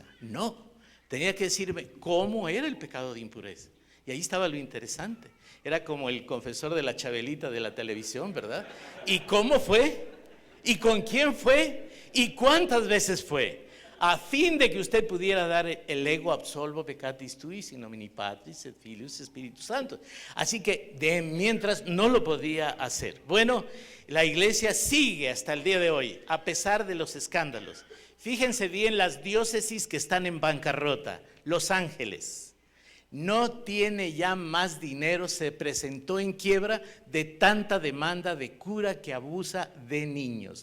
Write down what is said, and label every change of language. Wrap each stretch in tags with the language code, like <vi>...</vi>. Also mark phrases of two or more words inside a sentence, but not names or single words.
<es>No, tenía que decirme cómo era el pecado de impureza. Y ahí estaba lo interesante. Era como el confesor de la Chabelita de la televisión, ¿verdad? ¿Y cómo fue? ¿Y con quién fue? ¿Y cuántas veces fue? A fin de que usted pudiera dar el</es> <la>ego absolvo peccatis tuis in nomine Patris et Filius Spiritus Sanctus.</la> <es>Así que mientras no lo podía hacer. Bueno, la iglesia sigue hasta el día de hoy, a pesar de los escándalos. Fíjense bien las diócesis que están en bancarrota. Los Ángeles no tiene ya más dinero, se presentó en quiebra de tanta demanda de cura que abusa de niños.</es>